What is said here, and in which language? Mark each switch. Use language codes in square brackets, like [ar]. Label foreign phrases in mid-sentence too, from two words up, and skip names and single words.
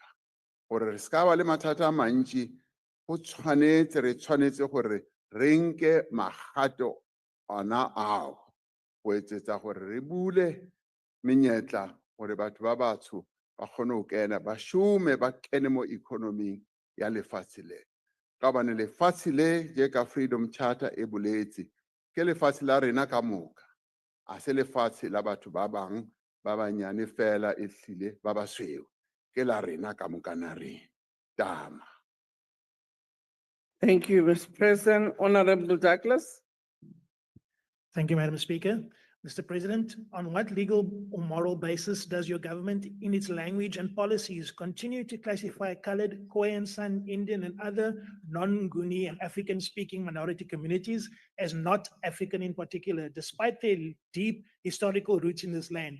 [nso] Gore re ska ba le mathata a mantši, re tshwanetse gore re nke magato ona ao go etsetsa gore re bule menyetla gore batho ba batsho ba kgone go kena, ba šome, ba kene mo economy ya lefatshe le. Ka bane lefatshe le je ka Freedom Charter e boletse, ke lefatshe la rena ka moka, a se lefatshe la batho ba bang ba banyane fela e hlile ba basweu, ke la rena ka moka na rena. Tama. [en] Thank you, Mr. President. Honorable Douglas. Thank you, Madam Speaker. Mr. President, on what legal or moral basis does your government, in its language and policies, continue to classify colored, Khoisan, San, Indian, and other non-Nguni and African-speaking minority communities as not African in particular, despite their deep historical roots in this land?